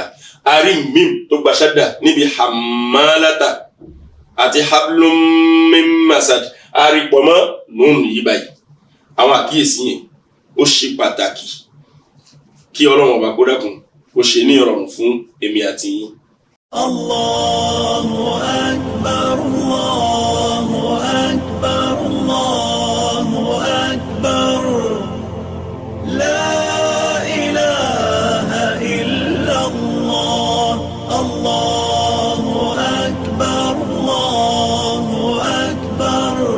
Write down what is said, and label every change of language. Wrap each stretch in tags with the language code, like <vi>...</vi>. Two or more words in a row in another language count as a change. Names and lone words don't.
<yo>ààrí mim tó gba ṣádà níbi hammalata àti</yo> <ar>حبل من مسد</ar> <yo>ààrí pọ̀mọ́ nun yìí báyìí. àwọn àkíyèsí yẹn ó ṣe pàtàkì kí Ọlọ́run ọba kó dákun kó ṣe ní ìrọ̀rùn fún èmi àti yín.</yo> <ar>الله أكبر، الله أكبر، الله أكبر. لا إله إلا الله. الله أكبر، الله أكبر.</ar>